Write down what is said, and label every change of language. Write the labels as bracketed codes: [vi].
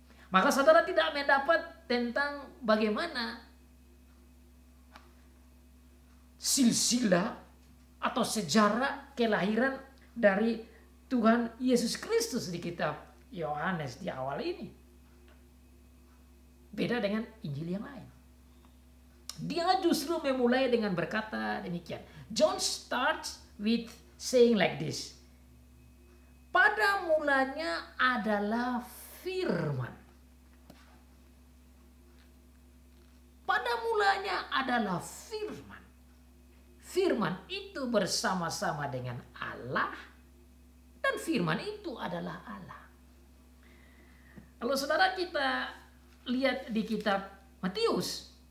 [id] Maka saudara tidak mendapat tentang bagaimana silsilah atau sejarah kelahiran dari Tuhan Yesus Kristus di kitab Yohanes di awal ini. Beda dengan Injil yang lain. Dia justru memulai dengan berkata demikian. [en] John starts with saying like this. [id] Pada mulanya adalah firman. Pada mulanya adalah firman. Firman itu bersama-sama dengan Allah. Dan firman itu adalah Allah. Kalau saudara kita lihat di kitab Matius.